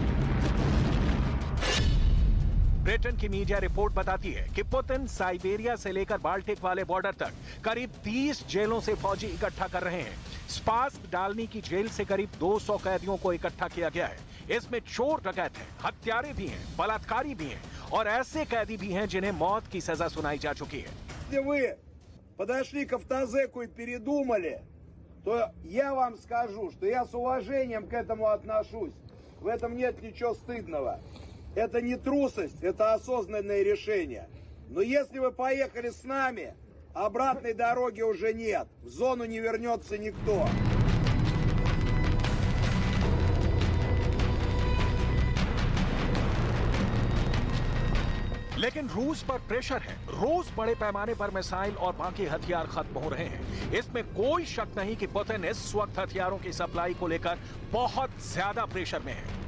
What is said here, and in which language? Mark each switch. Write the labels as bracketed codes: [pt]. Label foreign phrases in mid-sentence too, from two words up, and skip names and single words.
[hi] ब्रिटेन की मीडिया रिपोर्ट बताती है कि पुतिन साइबेरिया से लेकर बाल्टिक वाले बॉर्डर तक करीब 30 जेलों से फौजी इकट्ठा कर रहे हैं। स्पास्क डालनी की जेल से करीब 200 कैदियों को इकट्ठा किया गया है। इसमें चोर डकैत हैं, हत्यारे भी हैं, बलात्कारी भी हैं और ऐसे कैदी भी हैं जिन्हें मौत की सजा सुनाई जा चुकी है। [ru] Если вы подошли к автозеку и передумали, то я вам скажу, что я с уважением к этому отношусь. В этом нет ничего стыдного. Это не трусость, это осознанное решение. Но если вы поехали с нами, обратной дороги уже нет. В зону не вернется никто. [hi] लेकिन रूस पर प्रेशर है। रोज बड़े पैमाने पर मिसाइल और बाकी हथियार खत्म हो रहे हैं। इसमें कोई शक नहीं कि पुतिन इस वक्त हथियारों की सप्लाई को लेकर बहुत ज्यादा प्रेशर में है।